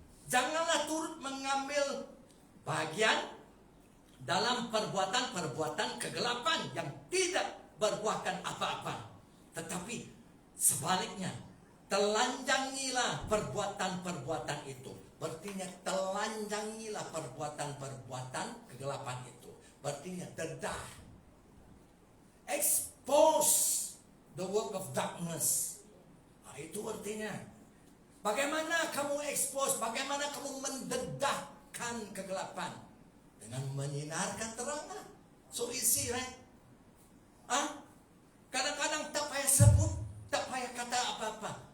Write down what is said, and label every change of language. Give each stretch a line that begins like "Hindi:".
Malay: Janganlah turut mengambil bagian dalam perbuatan-perbuatan kegelapan yang tidak berbuahkan apa-apa. Tetapi sebaliknya, telanjangilah perbuatan-perbuatan itu. Berartinya telanjangilah perbuatan-perbuatan kegelapan itu. Berartinya dedah.
English: Expose the work of darkness.
Malay: Nah, itu artinya bagaimana kamu expose, bagaimana kamu mendedahkan kegelapan dengan menyinarkan terang.
English: So easy, right?
Malay: Kadang-kadang tak payah sebut, tak payah kata apa-apa.